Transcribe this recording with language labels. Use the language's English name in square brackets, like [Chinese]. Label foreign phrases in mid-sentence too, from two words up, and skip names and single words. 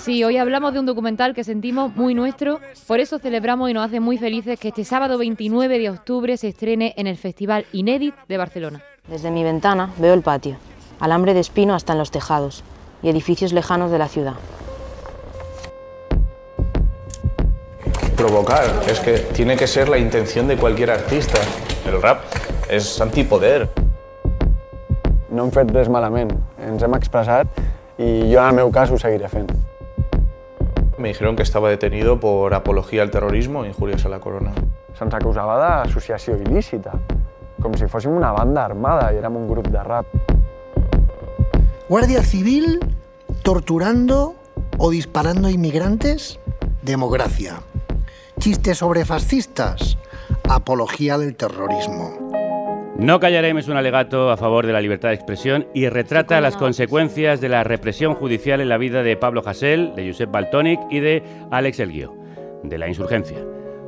[Spanish] Sí, hoy hablamos de un documental que sentimos muy nuestro, por eso celebramos y nos hace muy felices que este sábado 29 de octubre se estrene en el Festival Inédit de Barcelona. Desde mi ventana veo el patio, alambre de espino hasta en los tejados y edificios lejanos de la ciudad. Provocar, es que tiene que ser la intención de cualquier artista. [Catalan] El rap és antipoder. No hem fet res malament, ens hem expressat i jo en el meu cas ho seguiré fent. [Spanish] Me dijeron que estaba detenido por apología al terrorismo e injurias a la corona. [Catalan] Se'ns acusava d'associació il·lícita, com si fóssim una banda armada i érem un grup de rap. [Spanish] Guardia Civil torturando o disparando a inmigrantes, democracia. Chistes sobre fascistas, apología del terrorismo. No callaremos un alegato a favor de la libertad de expresión y retrata las consecuencias de la represión judicial en la vida de Pablo Hasél, de Josep Valtonyc y de Àlex El Guió, de la insurgencia.